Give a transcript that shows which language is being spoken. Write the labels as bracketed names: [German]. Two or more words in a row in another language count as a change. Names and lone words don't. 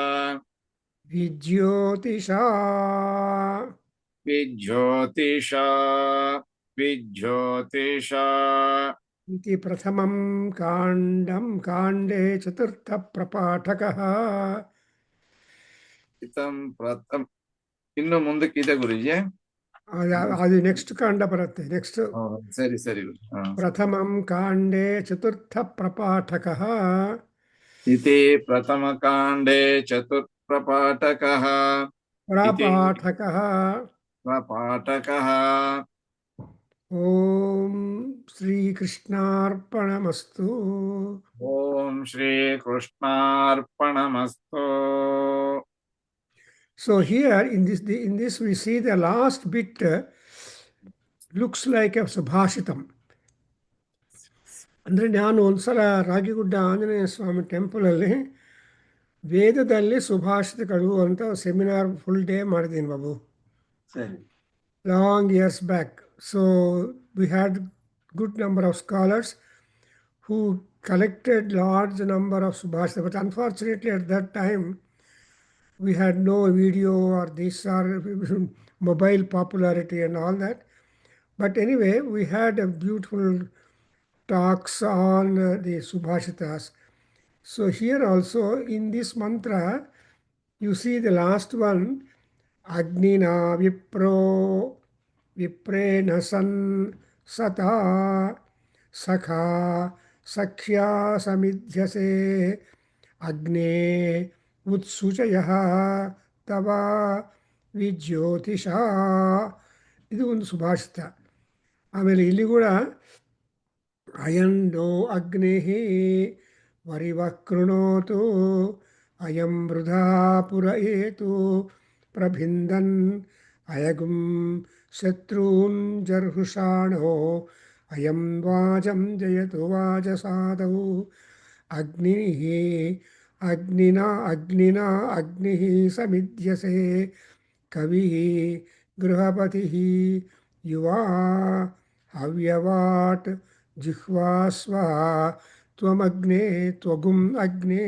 [Sanskrit] विज्योतिषा विज्योतिषा विज्योतिषा इति प्रथमं काण्डे चतुर्थप्रपाठकः इतं प्रथम [Kannada] ಇನ್ನು ಮುಂದಕ್ಕಿದೆ ಗುರುಜಿ ಅದು ನೆಕ್ಸ್ಟ್ ಕಾಂಡ ಬರುತ್ತೆ ನೆಕ್ಸ್ಟ್ ಸರಿ ಸರಿ [Sanskrit] ಪ್ರಥಮಂ ಕಾಂಡೇ ಚತುರ್ಥಪ್ರಪಾಠಕः इति प्रथमकाण्डे चतुर्थप्रपाठकः प्रपाठकः प्रपाठकः ॐ श्रीकृष्णार्पणमस्तु ॐ श्रीकृष्णार्पणमस्तु [English] So here in this we see the last bit looks like a subhashitam. [Kannada] ಅಂದರೆ ನಾನು ಒಂದ್ಸಲ ರಾಗಿಗುಡ್ಡ ಆಂಜನೇಯ ಸ್ವಾಮಿ ಟೆಂಪಲಲ್ಲಿ ವೇದದಲ್ಲಿ ಸುಭಾಷಿತಗಳು ಅಂತ [English] seminar full day [Kannada] ಮಾಡಿದ್ದೀನಿ ಬಾಬು ಸರಿ [English] long years back. So we had good number of scholars who collected large number of subhashita, but unfortunately at that time we had no video or these are mobile popularity and all that. But anyway, we had a beautiful talks on the Subhashitas. So here also in this mantra, you see the last one, [Sanskrit] अग्निना विप्रो विप्रेण सन् सता सखा सख्या समिध्यसे अग्ने उत्सुचया तव विज्योतिषा. [Kannada] ಇದು ಒಂದು ಸುಭಾಷಿತ. ಆಮೇಲೆ ಇಲ್ಲಿ ಕೂಡ [Sanskrit] ಅಯಂಡೋ ಅಗ್ನಿ ವರಿವಕೃಣೋತು ಅಯಂ ವೃಧಾ ಪುರಯೇತು ಪ್ರಭಿಂದನ್ ಅಯಗುಂ ಶತ್ರೂನ್ ಜರ್ಹುಷಾಣೋ ಅಯಂ ವಾಜಂ ಜಯತು ವಾಜಸಾದೌ ಅಗ್ನಿ ಅಗ್ನಿನಾ ಅಗ್ನಿನಾ ಅಗ್ನಿ ಸಮಿಧ್ಯಸೆ ಕವಿ ಗೃಹಪತಿ ಯುವಾ ಹವ್ಯವಾಟ್ ಜಿಹ್ವಾಸ್ವ ತ್ವಮಗ್ನೇ ತ್ವಗುಂ ಅಗ್ನೇ.